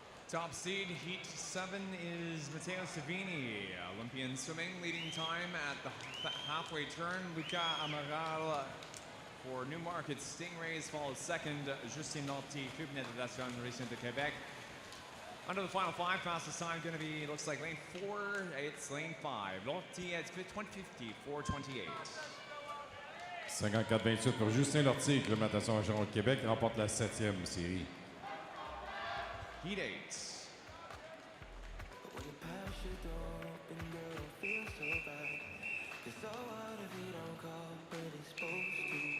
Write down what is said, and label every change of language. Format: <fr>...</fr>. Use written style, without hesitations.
<en>Top seed, Heat 7 is Matteo Savini, Olympian swimming, leading time at the halfway turn. Luca Amaral for Newmarket Stingrays follows second. Justin Norty, Club de Natation Région de Québec. Under the final 5, fastest time going to be, looks like lane 4, it's lane 5. Norty at 20:50, 4:28.</en> <fr>54-28 pour Justin Lortie, Club de Natation Région de Québec, remporte la 7e série.</fr> <en>Heat 8. When you pass your door open, girl, feel so bad. It's so hard if you don't call, but it's supposed to.</en>